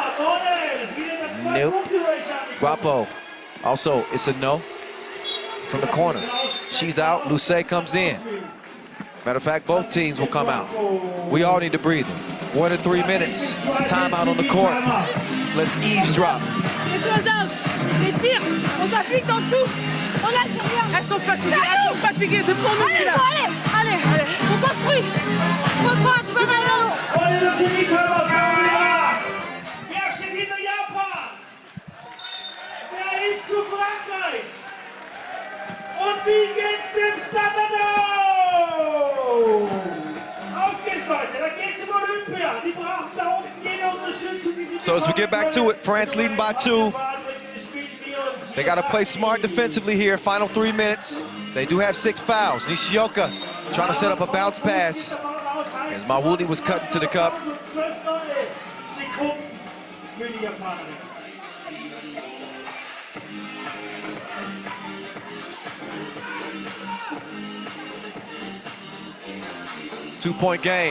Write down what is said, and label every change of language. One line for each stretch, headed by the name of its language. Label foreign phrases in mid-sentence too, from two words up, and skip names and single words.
English: Nope. Guapo, also, it's a no from the corner. She's out, Lucé comes in. Matter of fact, both teams will come out. We all need to breathe. 1 to 3 minutes, timeout on the court. Let's eavesdrop.
French: Les tirs, on s'applique dans tout. On lâche rien. Elles sont fatiguées, c'est pour nous. Allez, on construit. Contre, tu peux mal
German: Und wie geht's dem Saturday? Auf geht's, Leute, da geht's um Olympia. Die braucht da unten jede Unterstützung, die sie
English: So as we get back to it, France leading by 2. They got to play smart defensively here. Final 3 minutes. They do have 6 fouls. Nishioka trying to set up a bounce pass as Mawuli was cutting to the cup. Two-point game.